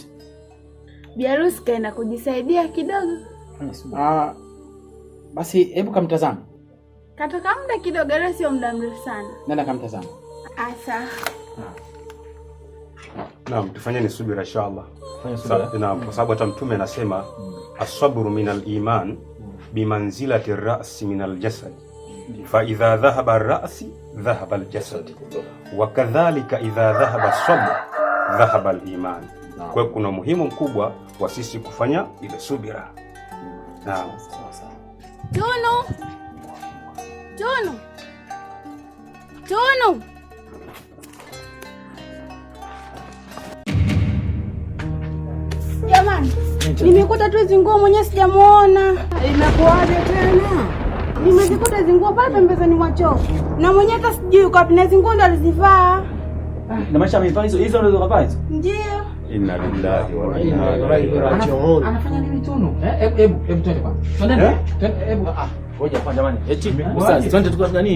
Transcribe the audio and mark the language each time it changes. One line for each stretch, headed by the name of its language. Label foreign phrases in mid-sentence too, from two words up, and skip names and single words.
Swahili: Bibi harusi kaenda kujisaidia kidogo. Basi hebu kamtazama. Katoka muda kidogo, leo sio muda mrefu sana. Nenda kamtazama. Asa. Naam, tufanyeni subira inshallah. Naam, kwa sababu hata Mtume anasema
Arabic: الصبر من الإيمان بمنزلة الرأس من الجسد. فإذا ذهب الرأس ذهب الجسد. وكذلك إذا ذهب الصبر ذهب الإيمان.
Swahili: Kwa hiyo kuna muhimu mkubwa wa sisi kufanya ile subira. Naam. Tunu. Jamani, nimekuta tu hizo nguo mwenyewe sijamuona. Imekuaje tena? Nimezikuta hizo nguo pale pembezoni mwa choo. Na mwenyewe hata sijui yuko wapi, na hizo nguo ndo alizivaa. Na maisha amefanya hizo ndio kavaa hizo? Ndio.
Arabic: إنا لله وإنا إليه راجعون.
Swahili: Anafanya nini Tunu? Hebu twende kwanza. Twende. Hebu ngoja kwa jamani. Eti sasa twende tukafanya nini?